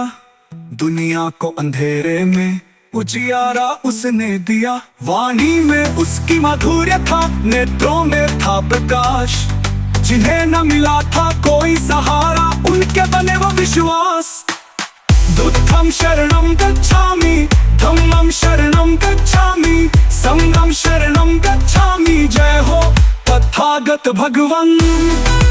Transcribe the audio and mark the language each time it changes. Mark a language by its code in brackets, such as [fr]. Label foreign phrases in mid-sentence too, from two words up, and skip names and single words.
[hi] दुनिया को अंधेरे में उजियारा उसने दिया। वाणी में उसकी माधुर्य था, नेत्रों में था प्रकाश। जिन्हें न मिला था कोई सहारा, उनके बने वो विश्वास। [pi] बुद्धं शरणं गच्छामि, धम्मं शरणं गच्छामि, संघं शरणं गच्छामि। [hi] जय हो तथागत भगवन।